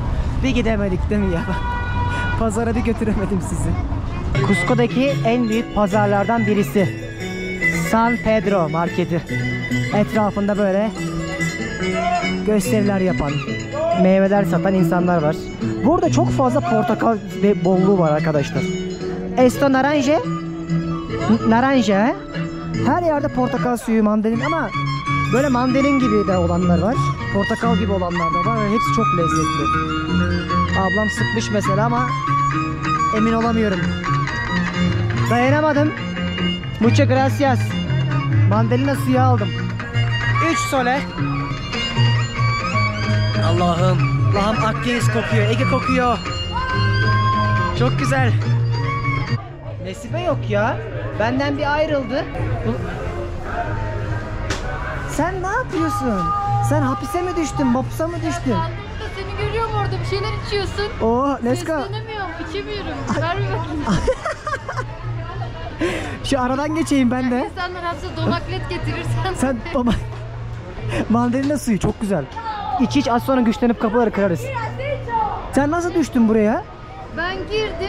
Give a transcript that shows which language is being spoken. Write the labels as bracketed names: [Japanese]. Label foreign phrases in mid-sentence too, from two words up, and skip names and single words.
[Turkish] Bir gidemedik değil mi ya? Pazara bir götüremedim sizi. Cusco'daki en büyük pazarlardan birisi. San Pedro marketi. Etrafında böyle gösteriler yapan, meyveler satan insanlar var. Burada çok fazla portakal ve bolluğu var arkadaşlar. [Spanish] Esto naranja. Naranja. [Turkish] Her yerde portakal suyu, mandalin ama böyle mandalin gibi de olanlar var. Portakal gibi olanlar da var ve hepsi çok lezzetli. Ablam sıkmış mesela ama emin olamıyorum. Dayanamadım. [Spanish] Muchas gracias. [Turkish] Mandalina suyu aldım. 3 sole. Allah'ım. Allah'ım, Akdeniz kokuyor, Ege kokuyor. Çok güzel. Nesibe yok ya. Benden bir ayrıldı. Sen ne yapıyorsun? Sen hapise mi düştün? Mapusa mı düştün? Seni görüyorum orada bir şeyler içiyorsun. Oo, [English] let's go. [Turkish] Seslenemiyorum, içemiyorum. Ver bir bakayım. Şu aradan geçeyim ben de. İnsanlar hapse donaklet getirirsen. Sen baba. Mandalina suyu çok güzel. İç az sonra güçlenip kapıları kırarız. Sen nasıl düştün buraya? Ben girdim.